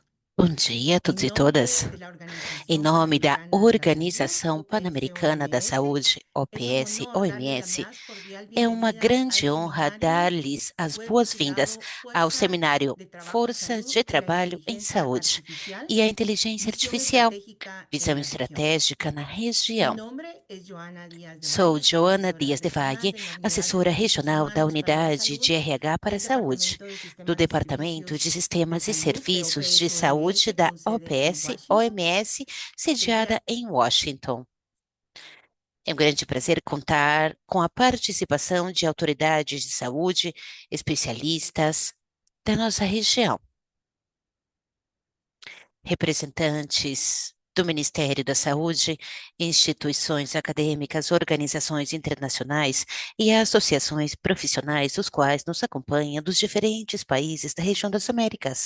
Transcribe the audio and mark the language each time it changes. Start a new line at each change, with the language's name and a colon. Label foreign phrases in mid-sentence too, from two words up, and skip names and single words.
Portuguese: Bom dia a
Spanish: En
Portuguese: todos e
Spanish: nombre
Portuguese: todas.
Spanish: de la
Portuguese: Em
Spanish: Organización
Portuguese: nome da
Spanish: Panamericana de la Salud,
Portuguese: Organização Pan-Americana da OPS-OMS, Saúde,
Spanish: es un OPS, honor darles la OMS, más cordial
Portuguese: é uma
Spanish: bienvenida al
Portuguese: grande honra
Spanish: seminario
Portuguese: dar-lhes as
Spanish: Fue
Portuguese: boas-vindas
Spanish: titulado
Portuguese: ao
Spanish: Fuerza
Portuguese: seminário
Spanish: de Trabajo en
Portuguese: Força
Spanish: Salud
Portuguese: de
Spanish: y la
Portuguese: Trabalho em
Spanish: Inteligencia
Portuguese: Saúde
Spanish: Artificial,
Portuguese: e a Inteligência
Spanish: Visión
Portuguese: Artificial,
Spanish: Estratégica en
Portuguese: visão
Spanish: la región.
Portuguese: estratégica na
Spanish: Mi
Portuguese: região.
Spanish: nombre es Joana Díaz de
Portuguese: Sou
Spanish: Valle, soy
Portuguese: Joana
Spanish: asesora
Portuguese: Dias de
Spanish: regional
Portuguese: Valle,
Spanish: de la Unidad de
Portuguese: assessora
Spanish: Recursos
Portuguese: regional da
Spanish: Humanos para la
Portuguese: Unidade
Spanish: Salud
Portuguese: de RH para a
Spanish: del
Portuguese: Saúde,
Spanish: Departamento de
Portuguese: do
Spanish: Sistemas y
Portuguese: Departamento de
Spanish: Servicios de
Portuguese: Sistemas e
Spanish: Salud de
Portuguese: Serviços de
Spanish: OPS-OMS
Portuguese: Saúde da
Spanish: con sede en Washington.
Portuguese: OPS-OMS,
Spanish: El día
Portuguese: sediada em Washington. É um grande prazer contar com a participação de autoridades de saúde, especialistas da nossa região, representantes do Ministério da Saúde, instituições acadêmicas, organizações internacionais e associações profissionais, os quais nos acompanham dos diferentes países da região das Américas.